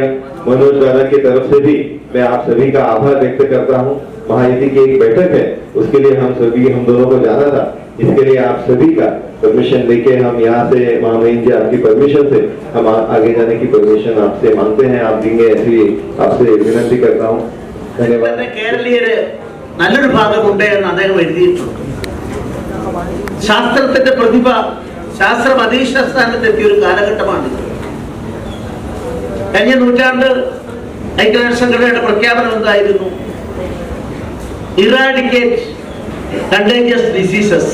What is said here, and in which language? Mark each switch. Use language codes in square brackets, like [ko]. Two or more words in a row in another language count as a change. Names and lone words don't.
[hi] मनोज दादा की तरफ से भी मैं आप सभी का आभार व्यक्त करता हूं। महायुति की एक बैठक है, उसके लिए हम दोनों को जाना था, इसके लिए आप सभी का परमिशन लेके हम यहाँ से, महामहिम जी आपकी परमिशन से हम आगे जाने की परमिशन आपसे मांगते हैं। आप देंगे ऐसी आपसे विनती करता हूँ। धन्यवाद। [ml] കേരളീയര് നല്ലൊരു ഭാഗമുണ്ട് എന്ന് അദ്ദേഹം എഴുതിയിട്ടുണ്ട്. ശാസ്ത്രത്തിന്റെ പ്രതിഭ ശാസ്ത്രം അധീശസ്ഥാനത്തെത്തിയ ഒരു കാലഘട്ടമാണിത്. കഴിഞ്ഞ നൂറ്റാണ്ട് ഐക്യരാഷ്ട്രസംഘടനയുടെ പ്രഖ്യാപനം എന്തായിരുന്നു? [en] Eradicate contagious diseases.